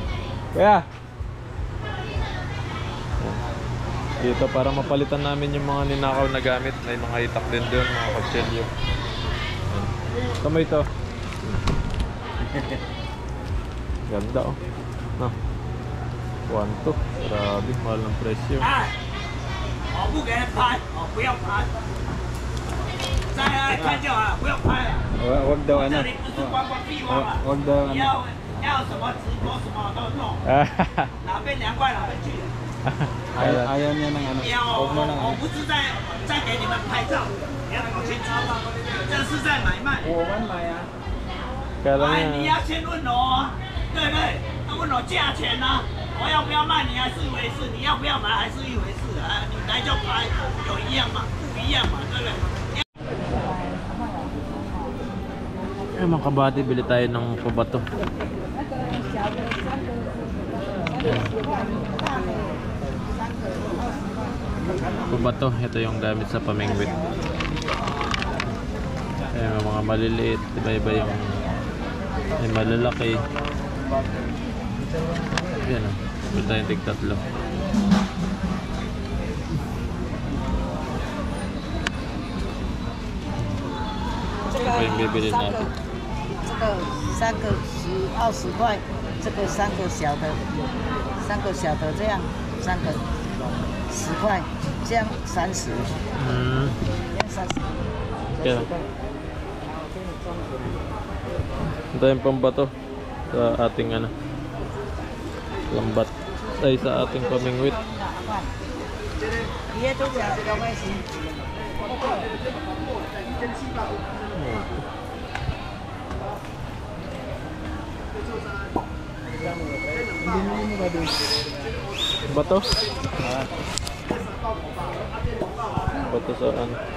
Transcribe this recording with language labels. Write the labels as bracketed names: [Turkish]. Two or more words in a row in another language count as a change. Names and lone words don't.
[Filipino] Kaya dito para mapalitan namin yung mga ninakaw na gamit. May mga itak din doon, mga kutsilyo. Kamay ito. Ganda oh. No. 1-2. Grabe, mahal ng presyo. [Chinese] 哎，我不给人拍，我不要拍。再来看就好，不要拍了。 [Filipino] Wag daw [Chinese] 这 [Filipino] ano. [Chinese] 里不是观光闭环吗？ [Filipino] Wag daw [Chinese] 你 [Filipino] ano. [Chinese] 要什么直播什么都弄，哪边凉快哪边去。 [Filipino] Ayaw niya ng ano. [Chinese] 我 [Filipino] Huwag mo nang [Chinese] 我不是在给你们拍照，你要搞清楚，这是在买卖。 [Filipino] Kala [Chinese] 哎，你 [Filipino] niya, [Chinese] 要先问我，对不对？要问我价钱呢、我要不要卖你还是一回事，你要不要买还是一回事啊？你来就拍，有一样吗？不一样嘛，对不对？ [Filipino] eh mga kabady, bili tayo ng pabato. Pabato, ito yung gamit sa pamingwit. May mga maliliit, iba-iba yung may malalaki. Yan o, bili tayong tig-tatlo. Ito yung bibili natin. [Chinese] 这个3个20块，这个3个小的，3个小的这样，3个10块，这样30，这样30。 [Filipino] Kaya ito yung pambato sa ating ano, lambat ay sa ating pamingwit. [Chinese] 爷都讲这个外形。 [Filipino] Bato? Bato saan?